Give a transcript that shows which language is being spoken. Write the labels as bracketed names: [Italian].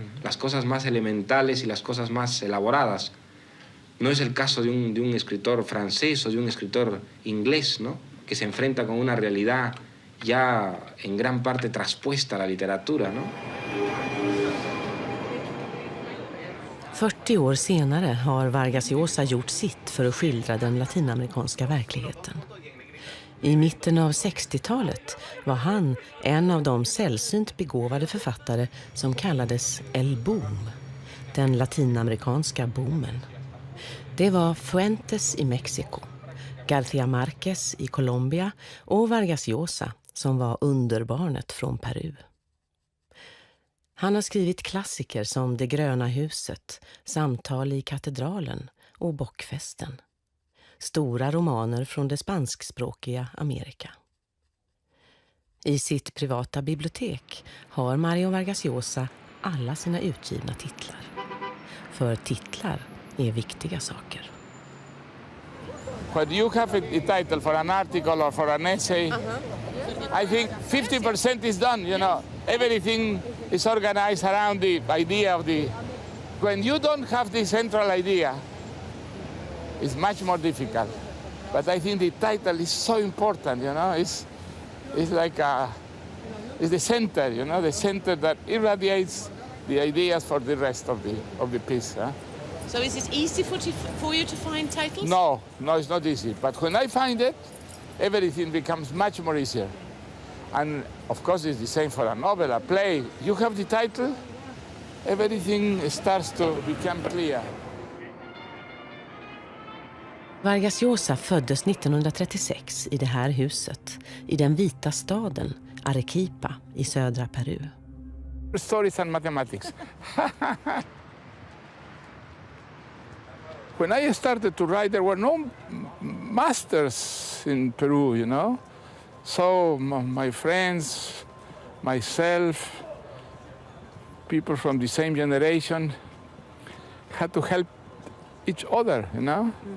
[Spanish] Las cosas más elementales y las cosas más elaboradas. No es el caso de un escritor francés o de un escritor inglés, ¿no? Que se enfrenta con una realidad ya en gran parte traspuesta a la literatura, ¿no? [Swedish] 40 år senare har Vargas Llosa gjort sitt för att skildra den latinamerikanska verkligheten. I mitten av 60-talet var han en av de sällsynt begåvade författare som kallades [Spanish] El Boom, [Swedish] den latinamerikanska boomen. Det var Fuentes i Mexiko, García Márquez i Colombia och Vargas Llosa som var underbarnet från Peru. Han har skrivit klassiker som Det gröna huset, Samtal i katedralen och Bockfesten. Stora romaner från det spanskspråkiga Amerika. I sitt privata bibliotek har Mario Vargas Llosa alla sina utgivna titlar. För titlar är viktiga saker. [English] When you have a title for an article or for an essay, I think 50% is done, you know. Everything is organized around the idea of the... When you don't have the central idea, it's much more difficult. But I think the title is so important, you know. It's like it's the center, you know, the center that irradiates the ideas for the rest of the piece. Huh? So is it easy for you to find titles? No, it's not easy. But when I find it, everything becomes much more easier. And of course, it's the same for a novel, a play. You have the title, everything starts to become clear. [Swedish] Vargas Llosa föddes 1936 i det här huset, i den vita staden Arequipa i södra Peru. [English] Stories and mathematics. When I started to write, there were no masters in Peru, you know. So my friends, myself, people from the same generation had to help each other, you know.